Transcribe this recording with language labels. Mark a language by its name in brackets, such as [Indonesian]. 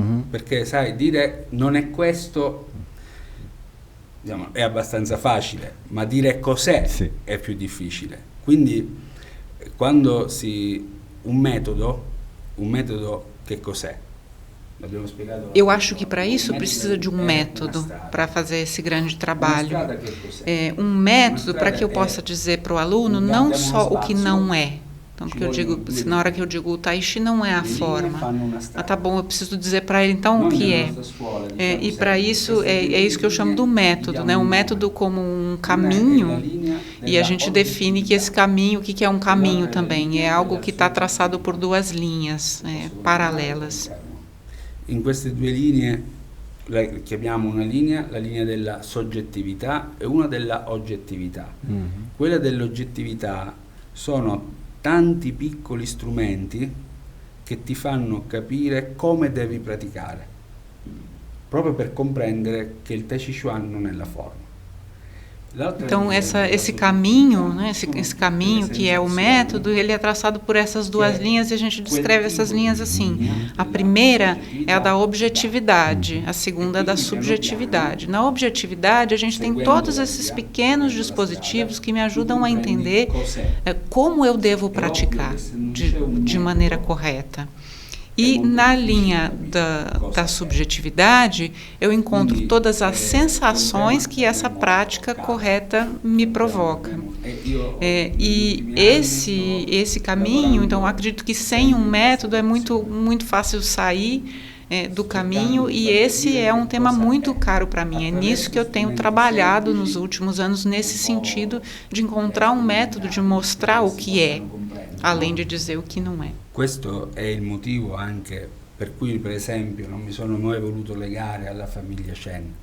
[Italian] Perché sai, dire non è questo, diciamo, è abbastanza facile, ma dire cos'è è più difficile. Quindi quando un metodo che cos'è? [Portuguese] Eu acho que para isso precisa de um método para fazer esse grande trabalho. Um método para que eu possa dizer para o aluno não só o que não é. Então, porque eu digo, na hora que eu digo o Tai Chi não é a forma. Tá bom, eu preciso dizer para ele então o que é. E para isso, é isso que eu chamo do método, né? Um método como um caminho, e a gente define que esse caminho, o que é um caminho também? É algo que está traçado por duas linhas paralelas. [Italian] In queste due linee, chiamiamo una linea, la linea della soggettività e una della oggettività. Quella dell'oggettività sono tanti piccoli strumenti che ti fanno capire come devi praticare, proprio per comprendere che il Tai Chi Chuan non è la forma. [Portuguese] Então esse caminho, né, esse caminho que é o método, ele é traçado por essas duas linhas e a gente descreve essas linhas assim. A primeira é a da objetividade, a segunda é da subjetividade. Na objetividade a gente tem todos esses pequenos dispositivos que me ajudam a entender como eu devo praticar de maneira correta. E na linha da subjetividade, eu encontro todas as sensações que essa prática correta me provoca. E esse caminho, então, eu acredito que sem um método é muito, muito fácil sair do caminho, e esse é um tema muito caro para mim. É nisso que eu tenho trabalhado nos últimos anos, nesse sentido de encontrar um método de mostrar o que é, além de dizer o que não é. [Italian] Questo è il motivo anche per cui, per esempio, non mi sono mai voluto legare alla famiglia Shen.